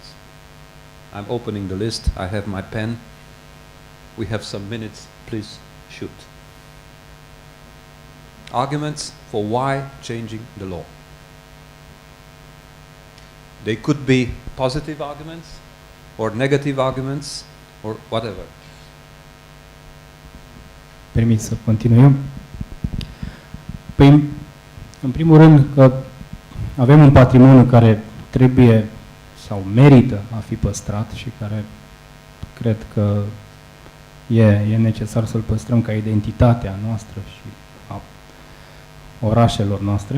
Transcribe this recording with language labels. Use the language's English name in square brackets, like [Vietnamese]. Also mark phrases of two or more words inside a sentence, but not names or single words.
[English] I'm opening the list. I have my pen. We have some minutes. Please shoot. Arguments for why changing the law. They could be positive arguments or negative arguments or whatever. [Romanian] Permit să continui eu? Păi, în primul rând că avem un patrimoniu care trebuie sau merită a fi păstrat și care cred că e necesar să-l păstrăm ca identitatea noastră și a orașelor noastre.